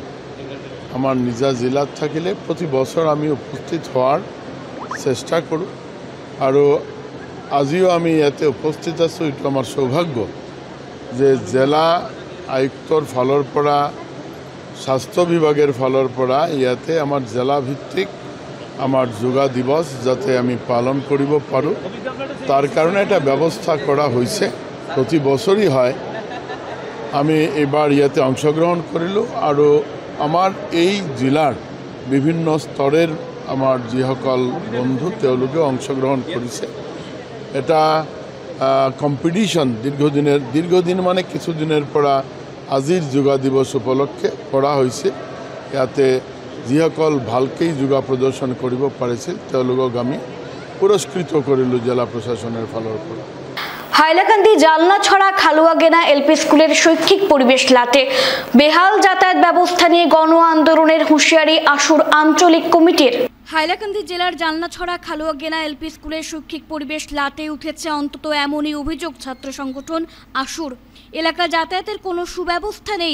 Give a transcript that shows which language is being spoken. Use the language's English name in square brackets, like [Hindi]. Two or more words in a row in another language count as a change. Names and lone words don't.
[Assamese] আমাৰ নিজা জিলাত থাকিলে প্ৰতি বছৰ আমি উপস্থিত হোৱাৰ চেষ্টা কৰোঁ আৰু আজিও আমি ইয়াতে উপস্থিত আছোঁ। এইটো আমাৰ সৌভাগ্য যে জিলা আয়ুক্তৰ ফালৰ পৰা, স্বাস্থ্য বিভাগের ফালৰ পৰা ইয়াতে আমাৰ জিলা ভিত্তিক আমার যোগা দিবস যাতে আমি পালন কৰিব পাৰোঁ তার কারণে এটা ব্যবস্থা করা হয়েছে। প্রতি বছরই হয়। আমি এবার ইয়াতে অংশগ্রহণ কৰিলোঁ আৰু আমাৰ এই জিলাৰ বিভিন্ন স্তরের আমার যিসকল বন্ধু তেওঁলোকে অংশগ্রহণ কৰিছে। এটা কম্পিটিশন দীর্ঘদিন মানে কিছুদিনের পৰা আজিৰ যোগা দিবস উপলক্ষে কৰা হৈছে। ইয়াতে যিসকল ভালকৈ যোগা প্ৰদৰ্শন কৰিব পাৰিছিল তেওঁলোকক আমি পুৰস্কৃত কৰিলোঁ জেলা প্ৰশাসনের ফালৰ পৰা। [Bangla] হাইলাকান্দি জালনাছড়া খালুয়াগেনা এলপি স্কুলের শৈক্ষিক পরিবেশ লাটে। বেহাল যাতায়াত ব্যবস্থা নিয়ে গণ আন্দোলনের হুঁশিয়ারি আশুর আঞ্চলিক কমিটির। হাইলাকান্দি জেলার জালনাছড়া খালুয়াগেনা এলপি স্কুলের শৈক্ষিক পরিবেশ লাটে উঠেছে অন্তত এমনই অভিযোগ ছাত্র সংগঠন আশুর। এলাকা যাতায়াতের কোনো সুব্যবস্থা নেই।